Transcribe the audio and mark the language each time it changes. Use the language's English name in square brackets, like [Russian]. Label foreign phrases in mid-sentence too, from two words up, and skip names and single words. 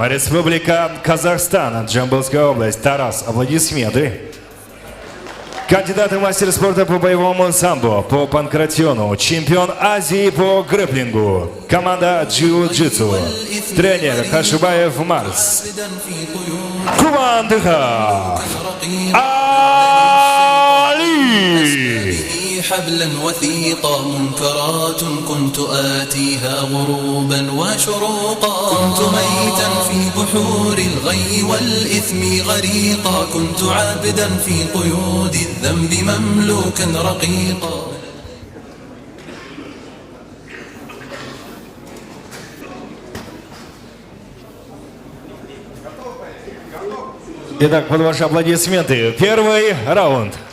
[Russian] Республика Казахстан. Джамбылская область. Тарас. Аплодисменты. Кандидат в мастер спорта по боевому самбо, по панкратиону. Чемпион Азии по грэпплингу. Команда джиу-джитсу. Тренер Хашибаев Марс. Кумандыхов. Али. [Arabic] حبلا وثيقا منكرات كنت آتيها غروبا وشروقا كنت ميتا في بحور الغي والإثم غريقا كنت عابدا في قيود الذنب مملوكا رقيقا. [Russian] Итак, под ваши аплодисменты. Первый раунд.